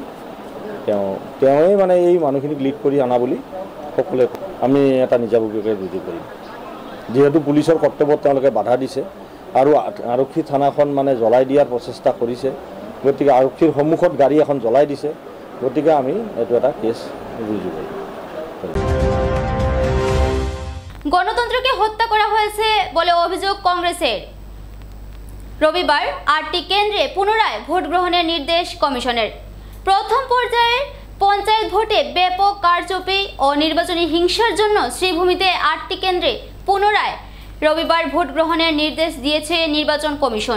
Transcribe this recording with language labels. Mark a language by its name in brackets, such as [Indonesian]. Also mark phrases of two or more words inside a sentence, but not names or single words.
[Assamese] তেওঁৱেই মানে এই মানুহখিনিক লিড কৰি অনা বুলি সকলোৱে আমি এটা নিজাববীয়াকৈ ৰুজু কৰিম। যিহেতু পুলিচৰ কৰ্তব্যত তেওঁলোকে বাধা দিছে আৰু আৰক্ষী থানাখন মানে জ্বলাই দিয়াৰ প্ৰচেষ্টা কৰিছে, গতিকে আৰক্ষীৰ সন্মুখত গাড়ী এখন জ্বলাই দিছে, গতিকে আমি এইটো এটা কেছ ৰুজু কৰিম। [Bangla] গণতন্ত্রকে হত্যা করা হয়েছে বলে অভিযোগ কংগ্রেসের। রবিবার 8টি কেন্দ্রে পুনরায় ভোট গ্রহণের নির্দেশ কমিশনের। প্রথম পর্যায়ের পঞ্চায়েত ভোটে ব্যাপক কারচুপি ও নির্বাচনী হিংসার জন্য শ্রীভূমিতে 8টি কেন্দ্রে পুনরায় রবিবার ভোট গ্রহণের নির্দেশ দিয়েছে নির্বাচন কমিশন।